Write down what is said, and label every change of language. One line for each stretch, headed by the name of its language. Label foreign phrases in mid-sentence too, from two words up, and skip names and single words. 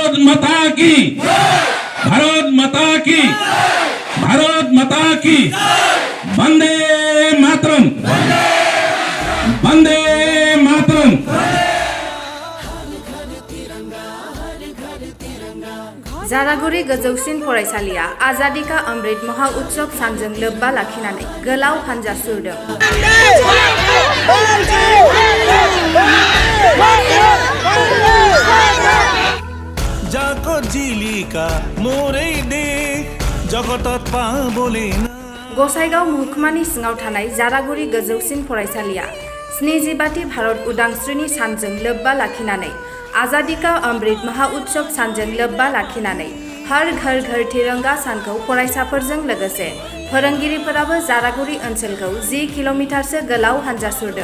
Hindi: माता की, भारत माता की, भारत माता की, वंदे मातरम, वंदे मातरम।
Bodo: जारागुरि गोजौसिन फरायसालिया
Hindi: आजादी का अमृत महा उत्सव
Bodo: सानजों लोब्बा लाखिनानै गोलाव हानजा सुरदों। गसाइगाव महकुमानि सिङाव थानाय जारागुरि गोजौसिन फरायसालिया 72थि भारत उदांस्रिनि सानजों लोब्बा लाखिनानै
Hindi: आजादी का अमृत महा उत्सव
Bodo: सानजों लोब्बा लाखिनानै
Hindi: हर घर घर तिरंगा
Bodo: सानखौ फरायसाफोरजों लोगोसे फोरोंगिरिफोराबो जारागुरि ओनसोलखौ 10 किल'मिटारसो गोलाव हानजा सुरदों।